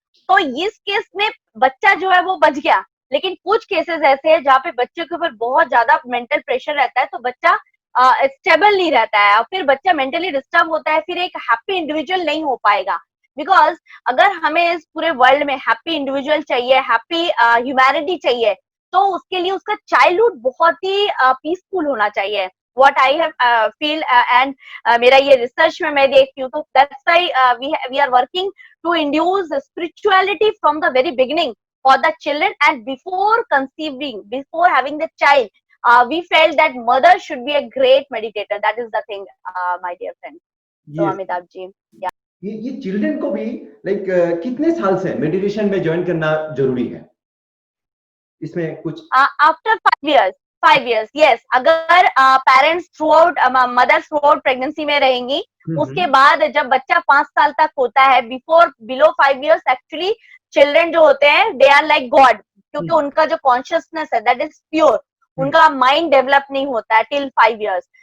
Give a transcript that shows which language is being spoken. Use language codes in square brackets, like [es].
[hi] तो इस केस में बच्चा जो है वो बच गया। लेकिन कुछ केसेस ऐसे हैं जहाँ पे बच्चे के ऊपर बहुत ज्यादा मेंटल प्रेशर रहता है, तो बच्चा स्टेबल नहीं रहता है, और फिर बच्चा मेंटली डिस्टर्ब होता है, फिर एक हैप्पी इंडिविजुअल नहीं हो पाएगा। बिकॉज अगर हमें इस पूरे वर्ल्ड में हैप्पी इंडिविजुअल चाहिए, हैप्पी ह्यूमैनिटी चाहिए, तो उसके लिए उसका चाइल्डहुड बहुत ही पीसफुल होना चाहिए। [en] what I have feel and [hi] मेरा ये रिसर्च में मैं देखती हूँ, तो [en] That's why we are working to induce spirituality from the very beginning for the children, and before conceiving, before having the child, we felt that mother should be a great meditator. That is the thing, my dear friend. So Yes. Amitabh ji, yeah. [hi] ये children को भी like कितने साल से meditation में join करना जरूरी है, इसमें कुछ? [en] After 5 years, 5 years, yes. [hi] अगर parents through out, mother through out pregnancy में रहेंगी, उसके बाद जब बच्चा 5 साल तक होता है, [en] below 5 years, [hi] एक्चुअली चिल्ड्रन जो होते हैं [en] they are like God, [hi] क्योंकि उनका जो कॉन्शियसनेस है [en] that is pure, [hi] उनका माइंड डेवलप नहीं होता है [en] Till 5 years।